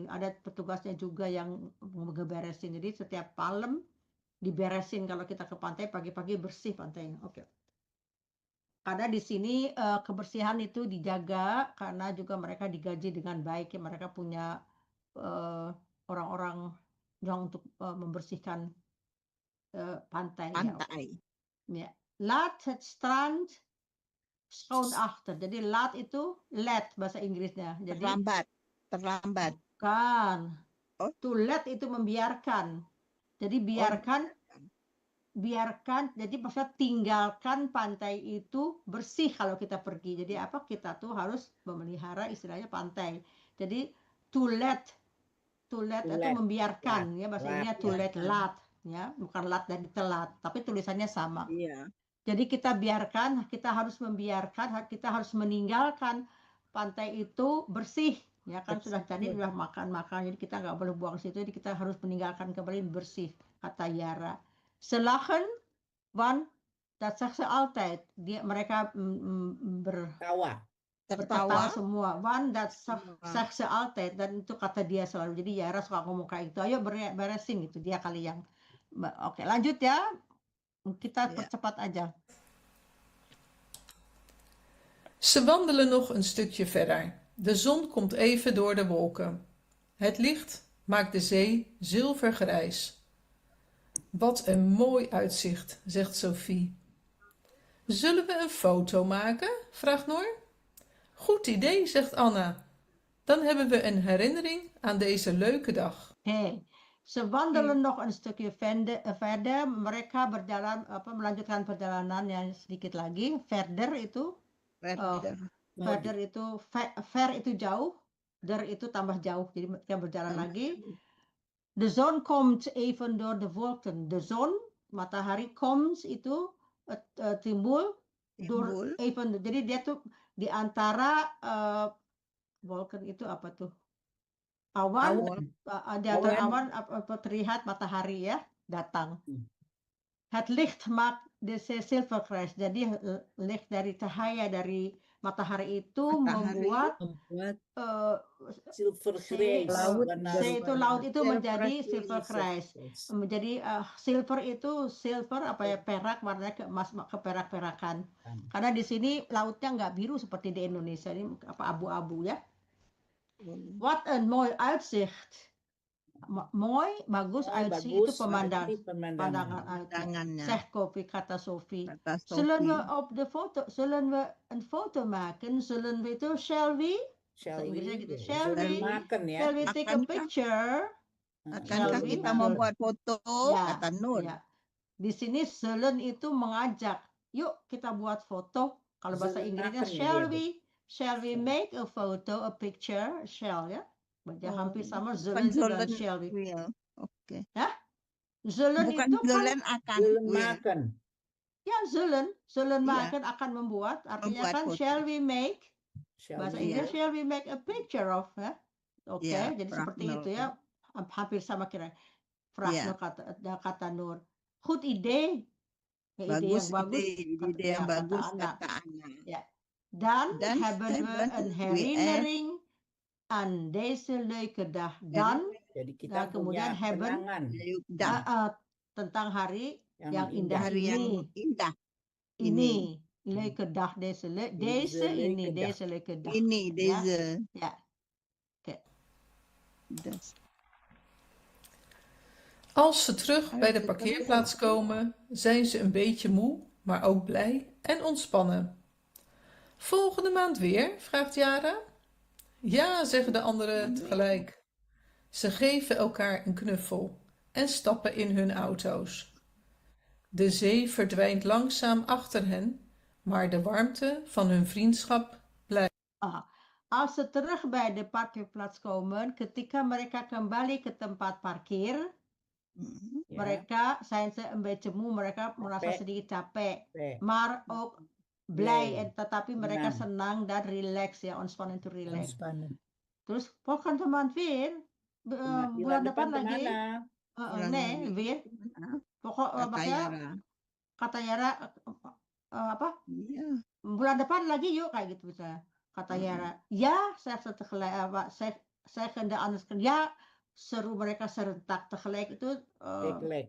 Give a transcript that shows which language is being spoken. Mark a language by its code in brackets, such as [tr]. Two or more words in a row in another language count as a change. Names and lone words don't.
[id] Ada petugasnya juga yang ngeberesin. Jadi setiap malam diberesin kalau kita ke pantai, pagi-pagi bersih pantainya. Oke. Karena di sini kebersihan itu dijaga karena juga mereka digaji dengan baik ya. Mereka punya orang-orang yang untuk membersihkan pantai. Ya. [nl] Laat het strand schoon achter. [id] Jadi laat itu let bahasa Inggrisnya. Jadi terlambat. Kan. Oh. [en] To let [id] itu membiarkan. Jadi biarkan. Jadi maksudnya tinggalkan pantai itu bersih kalau kita pergi. Jadi kita tuh harus memelihara istilahnya pantai. Jadi [en] to let [id] itu membiarkan ya, bahasa Inggrisnya [en] to let [id] lat ya, bukan lat dari telat, tapi tulisannya sama. Iya. Jadi kita biarkan, kita harus membiarkan, kita harus meninggalkan pantai itu bersih ya kan. Sudah makan, jadi kita nggak boleh buang situ. Jadi kita harus meninggalkan kembali bersih, kata Yara. [nl] Selachen, want dat zegt ze altijd. [id] Mereka tertawa semua. [nl] Want dat zegt ze altijd, [id] dan itu kata dia selalu. Jadi Yara suka ngomong kayak gitu. Ayo beresin gitu, dia kali yang. Oke, lanjut ya. Kita percepat aja. [nl] Ze wandelen nog een stukje verder. De zon komt even door de wolken. Het licht maakt de zee zilvergrijs. Wat een mooi uitzicht, zegt Sophie. Zullen we een foto maken? Vraagt Noor. Goed idee, zegt Anna. Dan hebben we een herinnering aan deze leuke dag. Ze wandelen nog een stukje verder. [id] Mereka melanjutkan perjalanan yang sedikit lagi. Verder itu ver itu jauh, der itu tambah jauh. Jadi mereka berjalan lagi. [nl] De zon komt even door de wolken. De zon, matahari, komt [id] itu timbul [nl] door even. [id] Jadi dia tuh di antara wolken itu apa tuh? Awan. Di antara awan terlihat matahari ya datang. [nl] Het licht maakt de zee zilvergrijs. [id] Jadi licht dari cahaya dari matahari itu membuat silvergrijs. Laut itu menjadi silvergrijs. Menjadi silver itu perak, warnanya keperak-perakan. Karena di sini lautnya nggak biru seperti di Indonesia, ini abu-abu ya. [nl] Wat een mooi uitzicht. Mooi, [id] bagus, uitzicht itu pemandangan. Zegt Kofi, kata Sophie. [nl] Zullen we een foto maken? Zullen we itu, [en] shall we? Shall we take a picture? [id] Akankah kita membuat foto? Kata Nur. Ya. Di sini zullen itu mengajak. Yuk kita buat foto. Kalau bahasa Inggrisnya [en] shall we make a photo, a picture, shall [id] ya. Baca hampir sama zullen dan [en] shall we. [id] Oke. Ya? Zullen bukan itu zullen kan akan. Ya, [nl] zullen maken [id] akan membuat. Artinya kan foto. [en] Shall we make Shall [id] Bahasa [en] we [id] Inggris [en] make? shall we make a picture of, [id] ya? Oke, Ya, jadi seperti itu Pragnul. ya, hampir sama kira. Ya, Fragno kata Nur. [nl] Goed idee, [id] ya ide yang bagus bagus, ide yang kata bagus Anna. kata Anna. Ya. Dan Dan [nl] hebben we hebben een we herinnering aan deze leuke dag. [id] Dan, Jadi kita dan kemudian punya [nl] hebben [id] kenangan [nl] leuk dag, [id] tentang hari yang yang indah hari yang ini. indah. [nl] Ini leuke dag, deze Deze [id] ini, [nl] leuke dag. deze leuke dag. [id] Ini Ya. [nl] deze. Ja. Oké. Das. Als ze terug bij de parkeerplaats komen, zijn ze een beetje moe, maar ook blij en ontspannen. Volgende maand weer? Vraagt Jara. Ja, zeggen de anderen tegelijk. Ze geven elkaar een knuffel en stappen in hun auto's. De zee verdwijnt langzaam achter hen, maar de warmte van hun vriendschap blijft. Als ze terug bij de parkeerplaats komen, [id] ketika mereka kembali ke tempat parkir, Ya, [nl] mereka zijn ze een beetje moe, [id] mereka merasa Capek. sedikit capek, Capek. [nl] maar ook blij, Blij. [id] tetapi mereka Senang. senang dan relax ya, [en] ontspannen to relax. [nl] Ontspannen. Terus volgende maand weer, [id] bulan depan lagi, kemana? [nl] nee, weer. [id] Pokok Kata maksudnya Yara. kata Yara apa? Iya. Bulan depan lagi yuk kayak gitu misalnya. Kata Yara, ya saya tegelijk saya hendak anders ya seru mereka serentak tegelijk itu [nl] Tegelijk.